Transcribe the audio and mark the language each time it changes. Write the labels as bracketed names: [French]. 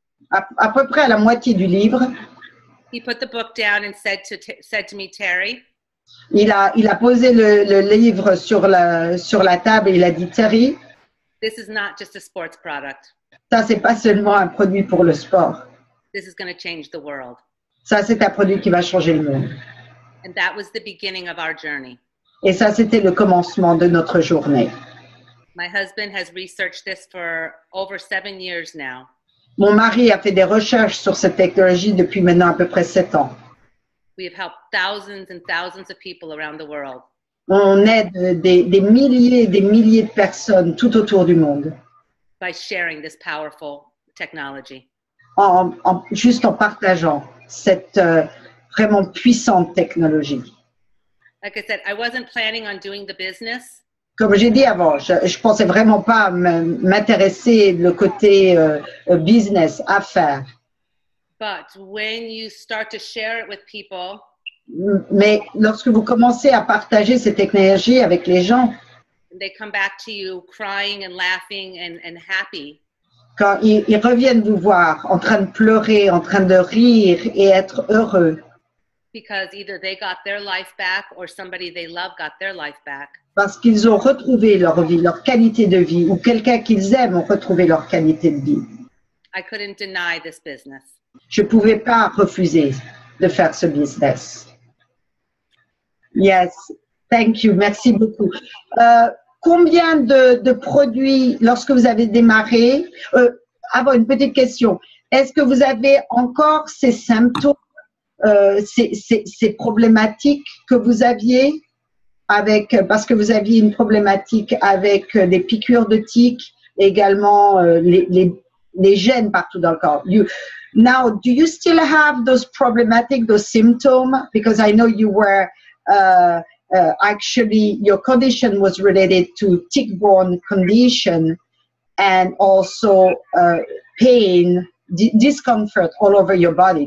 [French] À peu près à la moitié du livre, [English] he put the book down and said to me, Terry, [French] il a posé le livre sur la table et il a dit, Terry, [English] this is not just a sports product. [French] ça, c'est pas seulement un produit pour le sport. [English] This is going to change the world. [French] Ça, c'est un produit qui va changer le monde. [English] And that was the beginning of our journey. [French] Et ça, c'était le commencement de notre journée. [English] My husband has researched this for over 7 years now. [French] Mon mari a fait des recherches sur cette technologie depuis maintenant à peu près 7 ans. [English] We have helped thousands and thousands of people around the world. [French] On aide des milliers de personnes tout autour du monde. [English] By sharing this powerful technology. [French] Juste en partageant cette vraiment puissante technologie. [English] Like I said, I wasn't planning on doing the business. [French] Comme j'ai dit avant, je pensais vraiment pas m'intéresser le côté business, affaires. [English] But when you start to share it with people, [French] Mais lorsque vous commencez à partager cette technologie avec les gens, [English] they come back to you crying and laughing and happy. [French] quand ils reviennent vous voir en train de pleurer, en train de rire et être heureux, [English] Because either they got their life back or somebody they love got their life back. [French] Parce qu'ils ont retrouvé leur vie, leur qualité de vie, ou quelqu'un qu'ils aiment ont retrouvé leur qualité de vie. [English] I couldn't deny this business. [French] Je ne pouvais pas refuser de faire ce business. [English] Yes, thank you, [French] merci beaucoup. Combien de produits, lorsque vous avez démarré, avant une petite question, est-ce que vous avez encore ces symptômes, ces problématiques que vous aviez parce que vous aviez une problématique avec des piqûres de tiques, également les gènes partout dans le corps. [English] Now, do you still have those symptoms? Because I know you were actually, your condition was related to tick-borne condition and also pain, discomfort all over your body.